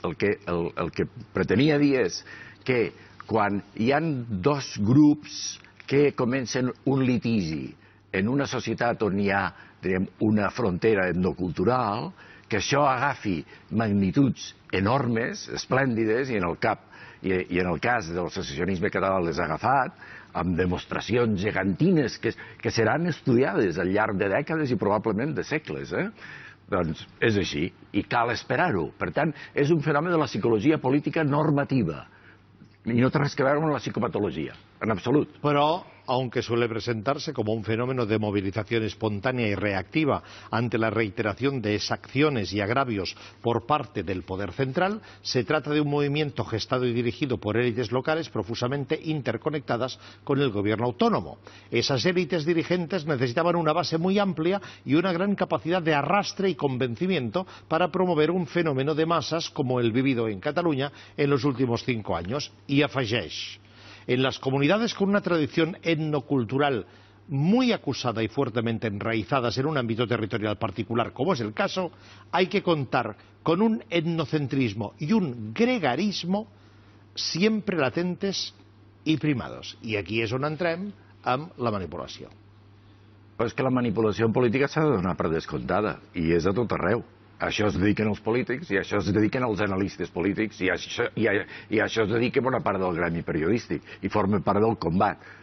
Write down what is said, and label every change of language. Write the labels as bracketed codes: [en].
[ca] El que pretenia dir és que quan hi ha dos grups que comencen un litigi en una societat on hi ha, diríem, una frontera etnocultural, que això agafi magnituds enormes, esplèndides, i en el cas del secessionisme català les ha agafat, amb demostracions gegantines que seran estudiades al llarg de dècades i probablement de segles. Doncs és així, i cal esperar-ho. Per tant, és un fenomen de la psicologia política normativa, i no té res a veure amb la psicopatologia, en absolut. [es] Pero, aunque suele presentarse como un fenómeno de movilización espontánea y reactiva ante la reiteración de exacciones y agravios por parte del poder central, se trata de un movimiento gestado y dirigido por élites locales profusamente interconectadas con el gobierno autónomo. Esas élites dirigentes necesitaban una base muy amplia y una gran capacidad de arrastre y convencimiento para promover un fenómeno de masas como el vivido en Cataluña en los últimos 5 años. Y afegeix, en las comunidades con una tradición etnocultural muy acusada y fuertemente enraizadas en un ámbito territorial particular, como es el caso, hay que contar con un etnocentrismo y un gregarismo siempre latentes y primados. [ca] I aquí és on entrem amb la manipulació. Però és que la manipulació política s'ha de donar per descomptada, i és a tot arreu. A això es dediquen els polítics, i a això es dediquen els analistes polítics, i a això es dedica bona part del gremi periodístic, i forma part del combat.